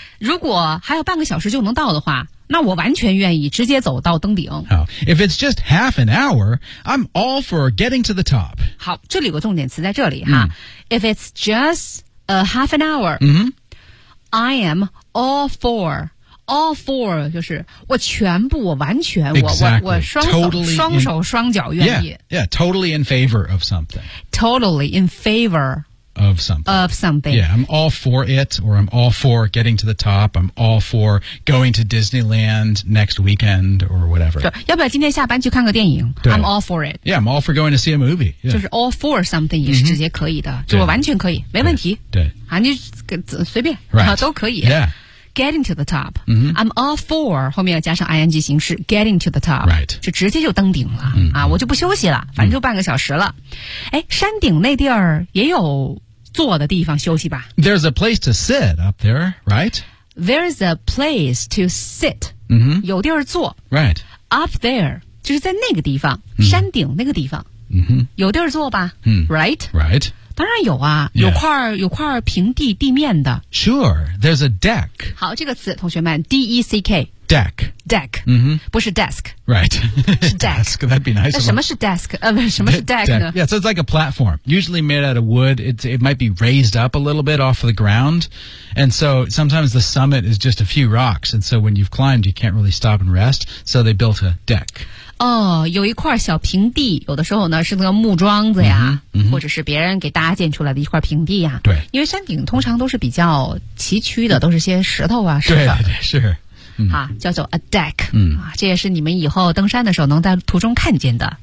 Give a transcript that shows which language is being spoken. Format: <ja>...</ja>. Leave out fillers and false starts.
<zh>如果还有半个小时就能到的话那我完全愿意直接走到登顶。</zh> <en>好 ,if it's just half an hour, I'm all for getting to the top.</en> <zh>好这里有个重点词在这里哈。</zh> <en>If it's just a half an hour,、I am all for, all for,</en> <zh>就是我全部我完全、</zh> <en>exactly.</en> <zh>我双手、</zh> <en>totally、</en> <zh>双手双脚愿意。</zh> <en>Yeah, totally in favor of something. Totally in favor. Of something. Of something. Yeah, I'm all for it, or I'm all for getting to the top. I'm all for going to Disneyland next weekend or whatever.</en> <zh>对，要不要今天下班去看个电影？</zh> <en>I'm all for it. Yeah, I'm all for going to see a movie. Yeah.</en> <zh>就是</zh> <en>all for something</en> <zh>也是直接可以的，就完全可以，没问题。对，啊，你随便、</zh> <en>right.</en> <zh>都可以。</zh> <en>Yeah. Getting to the top.、 Mm-hmm. I'm all for</en> <zh>后面要加上 ing 形式</zh> <en>getting to the top. Right.</en> <zh>就直接就登顶了、 mm-hmm. 啊我就不休息了反正就半个小时了。哎、mm-hmm. 山顶那地儿也有坐的地方休息吧。</zh> <en>There's a place to sit up there, right? There's a place to sit.、 Mm-hmm.</en> <zh>有地儿坐。</zh> <en>Right. up there,</en> <zh>就是在那个地方、山顶那个地方、有地儿坐吧、right?</zh> <en>Right.</en> <zh>当然有啊、有块平地地面的。</zh> <en>Sure, there's a deck.</en> <zh>好，这个词同学们 D-E-C-K.</zh> <en>Deck. Deck.、不是 desk. Right. Deck. Desk, that'd be nice.</en> <zh>那什么是 desk?、什么是 deck 呢</zh> <en>Yeah, so it's like a platform. Usually made out of wood. It might be raised up a little bit off of the ground. And so sometimes the summit is just a few rocks. And so when you've climbed, you can't really stop and rest. So they built a deck.</en> <zh>哦，有一块小平地，有的时候呢是那个木桩子呀、或者是别人给搭建出来的一块平地呀。对。因为山顶通常都是比较崎岖的、都是些石头啊什么的。对，是。叫做 a deck、这也是你们以后登山的时候能在途中看见的</zh>